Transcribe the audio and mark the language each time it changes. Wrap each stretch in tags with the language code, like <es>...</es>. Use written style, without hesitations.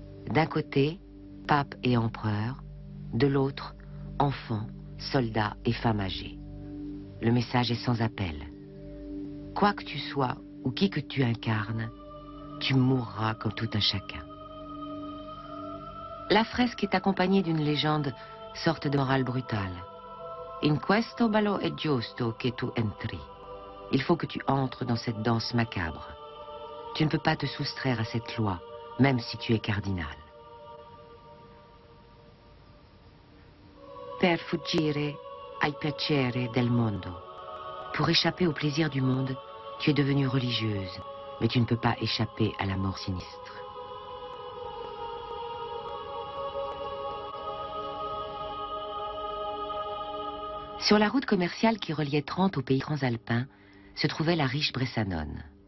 <fr>D'un côté, pape et empereur, de l'autre, enfants, soldats et femmes âgées. Le message est sans appel. Quoi que tu sois ou qui que tu incarnes, tu mourras comme tout un chacun. La fresque est accompagnée d'une légende, sorte de morale brutale.</fr> <it>In questo ballo è giusto che tu entri.</it> <fr>Il faut que tu entres dans cette danse macabre. Tu ne peux pas te soustraire à cette loi, même si tu es cardinal.</fr> <it>Per fuggire ai piaceri del mondo.</it> <fr>Pour échapper au plaisir du monde, tu es devenue religieuse, mais tu ne peux pas échapper à la mort sinistre. Sur la route commerciale qui reliait Trente au pays transalpin, se trouvait la riche Bressanone.</fr>